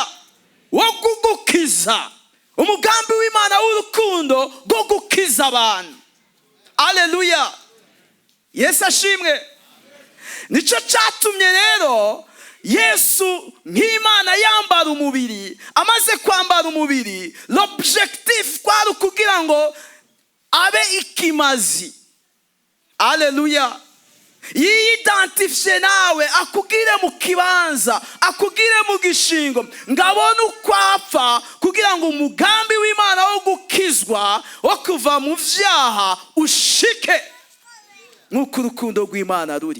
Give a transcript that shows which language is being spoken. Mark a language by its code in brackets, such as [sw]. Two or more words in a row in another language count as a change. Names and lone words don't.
[rn] Wo kugukiza, umugambi w'Imana w'urukundo rwo gukiza abantu. Haleluya. Yesu ashimwe. Nico cyatumye rero Yesu nk'Imana yambara umubiri. Amaze kwambara umubiri, l'objectif kwari kugira ngo abe ikimazi. Haleluya. Yiyidentifie nawe, akugire mu kibanza, akugire mu gishingo, ngabone uko apfa kugira ngo umugambi w'Imana wo gukizwa, wo kuva mu vyaha ushike nk'uko urukundo rw'Imana ruri.